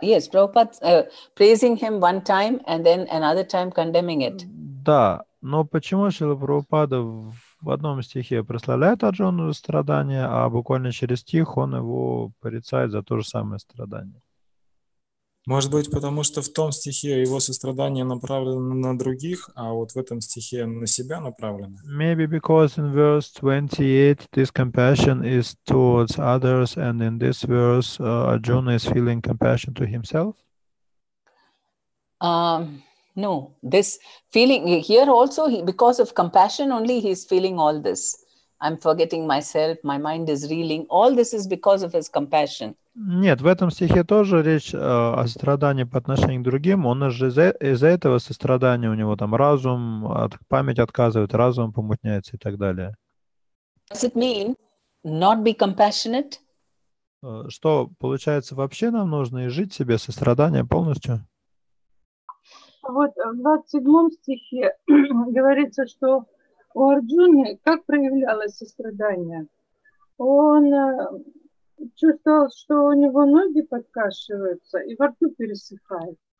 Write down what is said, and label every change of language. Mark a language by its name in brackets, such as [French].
[English] Yes, Prabhupada praising him one time and then another time condemning it. [Russian] Да, но почему Шрила Прабхупада в одном стихе прославляет Арджуну за страдания, а буквально через стих он его порицает за то же самое страдание? Может быть, потому что в том стихе его сострадание направлено на других, а вот в этом стихе на себя направлено. [English] Maybe because in verse 28 this compassion is towards others, and in this verse Arjuna is feeling compassion to himself? No, this feeling here also, because of compassion only, he's feeling all this. I'm forgetting myself, my mind is reeling. All this is because of his compassion. [Russian] Нет, в этом стихе тоже речь о сострадании по отношению к другим. Он же из-за этого сострадания у него там разум, память отказывает, разум помутняется и так далее. [English] Does it mean not be compassionate? [Russian] Что, получается, вообще нам нужно изжить себе сострадание полностью? Вот в 27 стихе говорится, что у Арджуны как проявлялось сострадание? Он чувствовал, что у него ноги подкашиваются и во рту пересыхает.